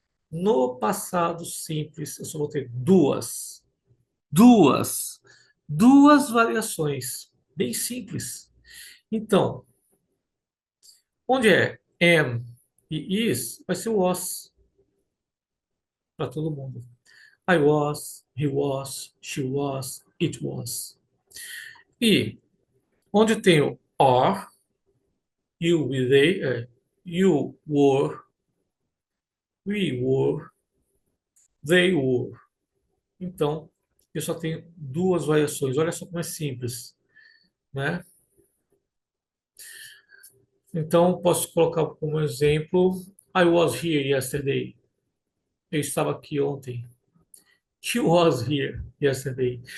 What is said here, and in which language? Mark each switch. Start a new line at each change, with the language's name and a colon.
Portuguese: No passado simples, eu só vou ter duas, duas variações, bem simples. Então, onde é am e is, vai ser was para todo mundo.
English: I was, he was, she was, it was. E onde tem o are, you, we, they, you were, we were, they were.
Portuguese: Então, eu só tenho duas variações. Olha só como é simples, né? Então, posso colocar como exemplo:
English: I was here yesterday.
Portuguese: Eu estava aqui ontem.
English: She was here yesterday.